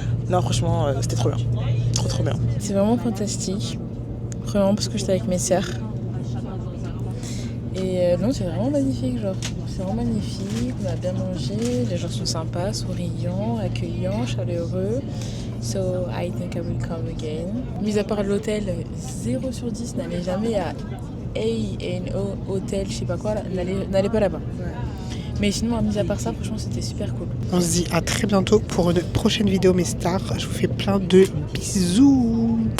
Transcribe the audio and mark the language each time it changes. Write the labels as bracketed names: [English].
[French] Non, franchement, c'était trop bien. Trop bien. C'est vraiment fantastique. Vraiment, parce que j'étais avec mes sœurs. Et non, c'est vraiment magnifique, genre. C'est vraiment magnifique, on a bien mangé, les gens sont sympas, souriants, accueillants, chaleureux. [English] So, I think I will come again. [French] Mis à part l'hôtel, 0 sur 10, n'allez jamais à A&O Hotel, je sais pas quoi, n'allez pas là-bas. Ouais. Mais sinon, mis à part ça, franchement, c'était super cool. On se dit à très bientôt pour une prochaine vidéo, mes stars. Je vous fais plein de bisous.